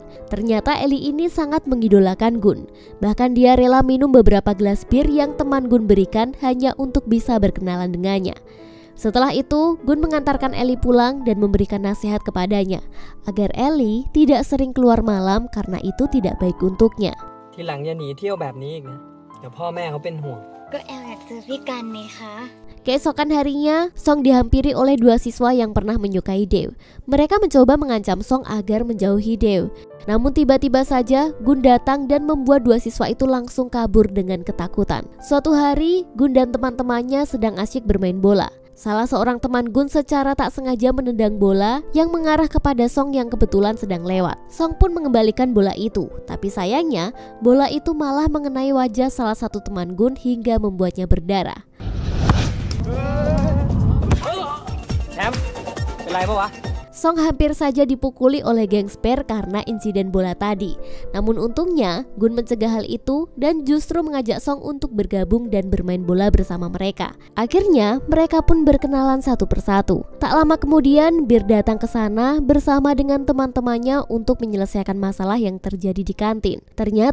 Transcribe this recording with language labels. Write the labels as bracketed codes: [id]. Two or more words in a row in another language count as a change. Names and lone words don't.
[id] Ternyata Ellie ini sangat mengidolakan Gun. Bahkan dia rela minum beberapa gelas bir yang teman Gun berikan hanya untuk bisa berkenalan dengannya. Setelah itu, Gun mengantarkan Ellie pulang dan memberikan nasihat kepadanya agar Ellie tidak sering keluar malam karena itu tidak baik untuknya. [th] ทีหลังอย่าหนีเที่ยวแบบนี้อีกนะเดี๋ยวพ่อแม่เขาเป็นห่วง ก็แอลอยากเจอพี่กันนี่คะ [id] Keesokan harinya, Song dihampiri oleh dua siswa yang pernah menyukai Dew. Mereka mencoba mengancam Song agar menjauhi Dew. Namun tiba-tiba saja Gun datang dan membuat dua siswa itu langsung kabur dengan ketakutan. Suatu hari, Gun dan teman-temannya sedang asyik bermain bola. Salah seorang teman Gun secara tak sengaja menendang bola yang mengarah kepada Song yang kebetulan sedang lewat. Song pun mengembalikan bola itu, tapi sayangnya bola itu malah mengenai wajah salah satu teman Gun hingga membuatnya berdarah. [th] แชมป์เป็นไรปะวะ [id] Song hampir saja dipukuli oleh geng Spare karena insiden bola tadi. Namun untungnya Gun mencegah hal itu dan justru mengajak Song untuk bergabung dan bermain bola bersama mereka. Akhirnya mereka pun berkenalan satu persatu. Tak lama kemudian Bir datang ke sana bersama dengan teman-temannya untuk menyelesaikan masalah yang terjadi di kantin.